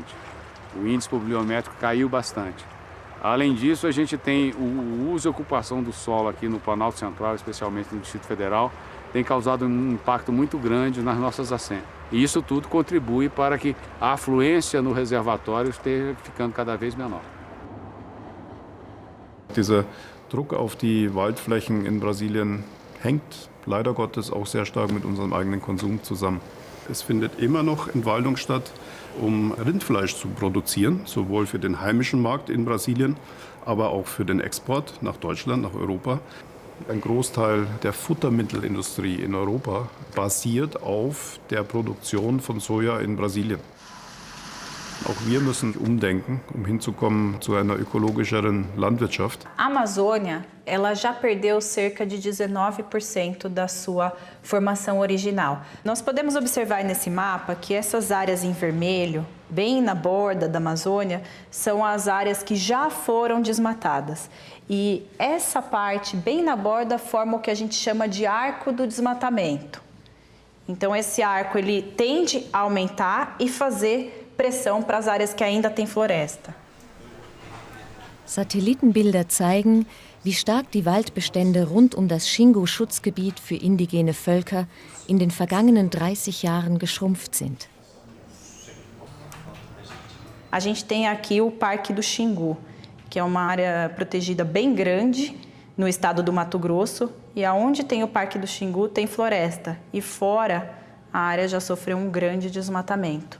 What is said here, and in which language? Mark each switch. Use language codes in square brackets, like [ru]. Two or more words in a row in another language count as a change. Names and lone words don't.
[pt] O índice pluviométrico caiu bastante. Além disso, a gente tem o uso e ocupação do solo aqui no Planalto Central, especialmente no Distrito Federal, tem causado um impacto muito grande nas nossas nascentes. E isso tudo contribui para que a afluência no reservatório esteja ficando cada vez menor. [de] Dieser Druck auf die Waldflächen in Brasilien hängt leider Gottes auch sehr stark mit unserem eigenen Konsum zusammen. Es findet immer noch Entwaldung statt, um Rindfleisch zu produzieren, sowohl für den heimischen Markt in Brasilien, aber auch für den Export nach Deutschland, nach Europa. Ein Großteil der Futtermittelindustrie in Europa basiert auf der Produktion von Soja in Brasilien. Auch wir müssen umdenken, hinzukommen zu einer ökologischeren Landwirtschaft. [pt] A Amazônia, ela já perdeu cerca de 19% da sua formação original. Nós podemos observar nesse mapa que essas áreas em vermelho, bem na borda da Amazônia, são as áreas que já foram desmatadas. E essa parte bem na borda forma o que a gente chama de arco do desmatamento. Então esse arco ele tende a aumentar e fazer pressão para as áreas que ainda têm floresta. [de] Satellitenbilder zeigen, wie stark die Waldbestände rund um das Xingu-Schutzgebiet für indigene Völker in den vergangenen 30 Jahren geschrumpft sind. [pt] A gente tem aqui o Parque do Xingu, que é uma área protegida bem grande, no estado do Mato Grosso, e aonde tem o Parque do Xingu tem floresta, e fora a área já sofreu um grande desmatamento.